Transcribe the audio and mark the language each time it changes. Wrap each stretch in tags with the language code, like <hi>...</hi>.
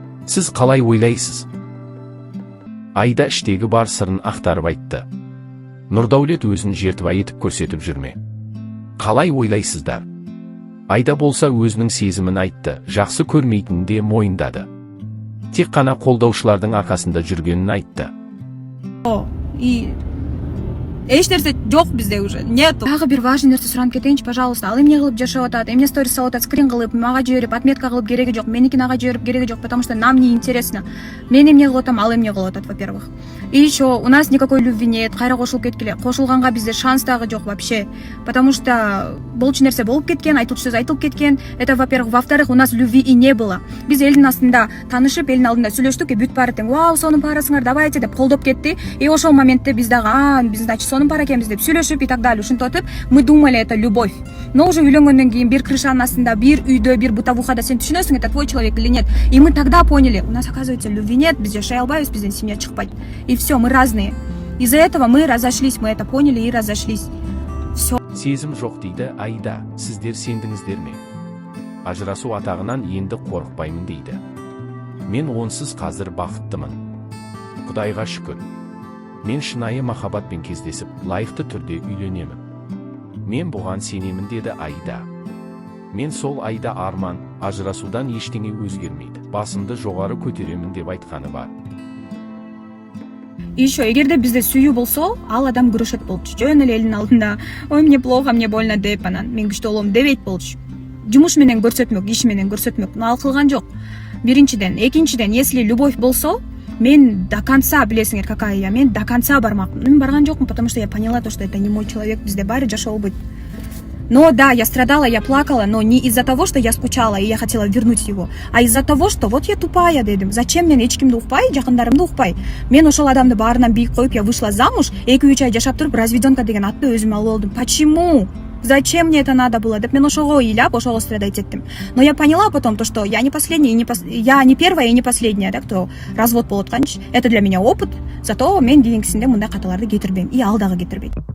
<kk>Сіз қалай ойлайсыз? Аида іштегі бар сырын ақтарып айтты. Нұрдаулет өзін жертва етіп көрсетіп жүрме. Қалай ойлайсыздар? Аида болса өзінің сезімін айтты, жақсы көрмейтінін де мойындады. Тек қана қолдаушылардың арқасында жүргенін айтты.</kk> <ky>Эчнерсе жок бизде уже, нету. Дагы бир важный нерсе суранып кетейинчи, пожалуйста. Ал эмне кылып жашап атат, эмне сторис салып атат, скрин кылып, мага жиберип, отметка кылып кереги жок, меникин ага жиберип кереги жок, потому что нам не интересно. Мен эмне кылып атам, ал эмне кылып атат, во-первых.</ky> <ru>И еще у нас никакой любви нет, кайра кошулуп кеткиле.</ru> <ky>Кошулганга бизде шанс дагы жок вообще. Потому что болчу нерсе болуп кеткен, айтылчу сөз айтылып кеткен.</ky> <ru>Это, во-первых. Во-вторых, у нас любви и не было.</ru> <ky>Биз элдин астында таанышып, элдин алдында сүйлөштүк, бүт баары тең, вау, сонун парасыңар, давайте деп колдоп кетти. И ошол моментте биз дагы, биз значит сонун пара экенбиз деп сүйлөшүп и так далее.</ky> <ru>Ушинтип атып, мы думали это любовь.</ru> <ky>Но уже үйлөнгөндөн кийин бир крышанын астында, бир үйдө, бир бытовухада сен түшүнөсүң, это твой человек или нет.</ky> <ru>И мы тогда поняли, у нас оказывается любви нет, биз жашай албайбыз, бизден семья чыкпайт. И все, мы разные. Из-за этого мы разошлись, мы это поняли и разошлись. Все.</ru> <kk>Сезім жоқ дейді Аида, сіздер сендіңіздер ме? Ажырасу атағынан енді қорықпаймын дейді. Мен онсыз қазір бақыттымын. Құдайға шүкір. Мен шынайы махаббатпен кездесіп, лайықты түрде үйленемін. Мен бұған сенемін деді Аида. Мен сол Аида арман, ажырасудан ештеңе өзгермейді. Басымды жоғары көтеремін деп айтқаны бар.</kk> <ky>Еще эгерде бизде сүйүү болсо, ал адам күрөшөт болчу. Жөн эле элдин алдында, ой, мне плохо, мне больно деп анан мен күчтүү болом дебейт болчу. Жумуш менен көрсөтмөк, иш менен көрсөтмөк, но ал кылган жок. Биринчиден, экинчиден, если любовь болсо, мен до конца, билесиңер какая я, мен до конца бармакмын.</ky> <ru>Мен барган жокмун, потому что я поняла то, что это не мой человек, бизде баары жашоо болбойт. Но да, я страдала, я плакала, но не из-за того, что я скучала и я хотела вернуть его, а из-за того, что вот я тупая дедим.</ru> <ky>Зачем мен эчкимди укпай, жакындарымды укпай? Мен ошол адамды баарынан бийик коюп, я вышла замуж, 2-3 ай жашап туруп, разведёнка деген атты өзүмө алып алдым.</ky> <ru>Почему? Зачем мне это надо было? Деп мен ошого ыйлап, ошого страдать еттим. Но я поняла потом то, что я не последняя, я не первая и не последняя, да, кто развод болуп атканчы. Это для меня опыт, зато мен кийинкисинде мындай каталарды кетирбейм, и ал дагы кетирбейт.</ru>